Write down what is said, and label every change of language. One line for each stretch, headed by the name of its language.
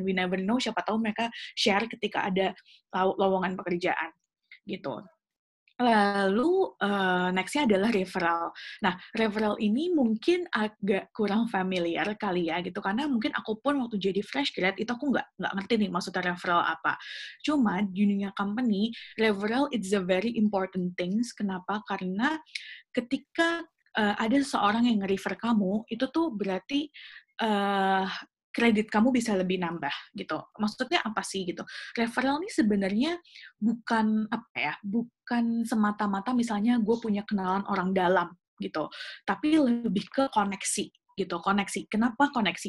English: We never know,
Indonesian: siapa tahu mereka share ketika ada lowongan pekerjaan gitu. Lalu next-nya adalah referral. Nah, referral ini mungkin agak kurang familiar kali ya gitu, karena mungkin aku pun waktu jadi fresh grad itu aku nggak ngerti nih maksudnya referral apa. Cuma di dunia
English: company, referral it's a very important things.
Indonesian: Kenapa? Karena ketika ada seseorang yang nge-refer kamu, itu tuh berarti kredit kamu bisa lebih nambah gitu. Maksudnya apa sih gitu? Referral ini sebenarnya bukan bukan semata-mata misalnya gue punya kenalan orang dalam gitu, tapi lebih ke koneksi gitu. Koneksi. Kenapa koneksi?